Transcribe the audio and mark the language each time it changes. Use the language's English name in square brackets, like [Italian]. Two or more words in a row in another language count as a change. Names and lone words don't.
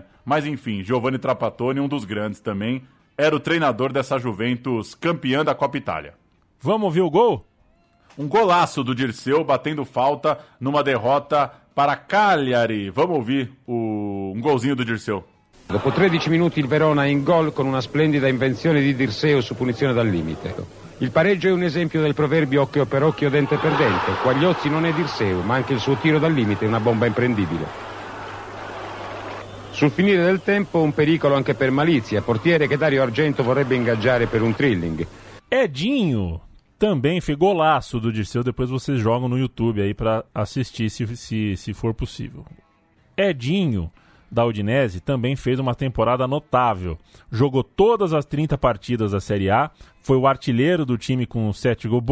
[Portuguese] Mas enfim, Giovanni Trapattoni, um dos grandes também, era o treinador dessa Juventus campeã da Copa Itália. Vamos ouvir o gol? Um golaço do Dirceu batendo falta numa derrota para Cagliari. Vamos ouvir um golzinho do Dirceu. [Italian] Dopo 13 minuti il Verona è in gol con una splendida invenzione di Dirceu su punizione dal limite. Il pareggio è un esempio del proverbio occhio per occhio, dente per dente. Quagliozzi non è Dirceu, ma anche il suo tiro dal limite è una bomba imprendibile. Sul finire del tempo un pericolo anche per Malizia, portiere che Dario Argento vorrebbe ingaggiare per un thrilling. [Portuguese] Edinho também fez golaço do Dirceu, depois vocês jogam no YouTube aí para assistir se for possível. Edinho, da Udinese, também fez uma temporada notável. Jogou todas as 30 partidas da Série A, foi o artilheiro do time com 7 gols.